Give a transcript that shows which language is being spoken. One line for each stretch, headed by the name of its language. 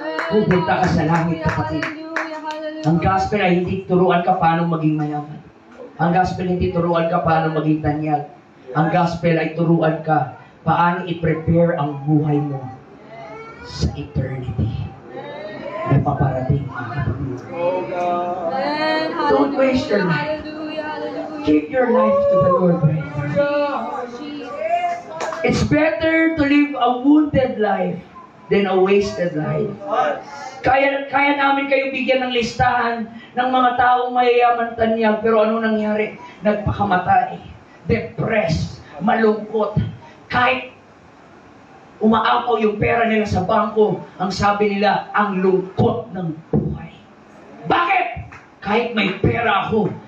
Filipino: Pupunta ka sa langit, kapatid. Ang gospel ay hindi turuan ka paano maging mayaman. Ang gospel hindi turuan ka paano maging tanyag. Ang gospel ay turuan ka paano i-prepare ang buhay mo sa eternity na paparating, mga kapatid.
English: Oh, God. Don't waste your life. Hallelujah. Hallelujah. Give your life to the Lord right now. It's better to live a wounded life than a wasted life.
Filipino: Kaya namin kayo bigyan ng listahan ng mga taong mayayaman tanyag, pero ano nangyari? Nagpakamatay, depressed, malungkot. Kahit umaapaw yung pera nila sa bangko, ang sabi nila, ang lungkot ng buhay. Bakit? Kahit may pera ako,